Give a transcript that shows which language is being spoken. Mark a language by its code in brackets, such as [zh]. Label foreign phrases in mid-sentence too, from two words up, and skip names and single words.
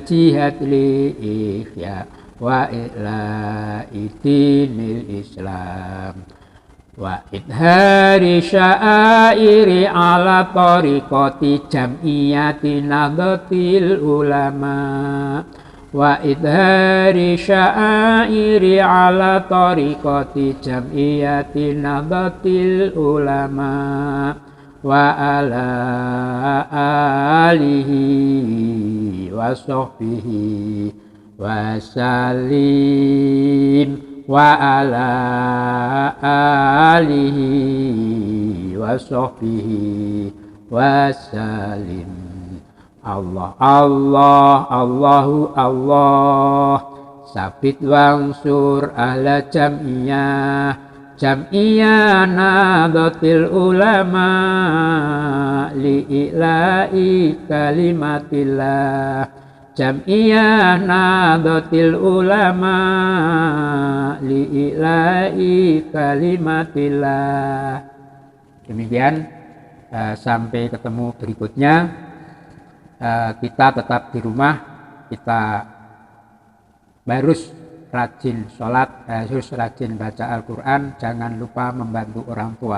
[ar] جهاد لإحياء وإعلاء دين الإسلام وإظهار شعائر على طريقة جمعية نهضة العلماء وإظهار شعائر على طريقة جمعية نهضة العلماء وعلى آله وصحبه وسلم وعلى آله وصحبه وسلم. الله الله الله الله ثبت وانصر أهل جمعية نهضة العلماء لإعلاء كلمة الله جمعية نهضة العلماء لإعلاء كلمة الله. [id] Demikian, sampai ketemu berikutnya. Kita tetap di rumah, kita harus rajin sholat, harus rajin baca Al-Quran, jangan lupa membantu orang tua.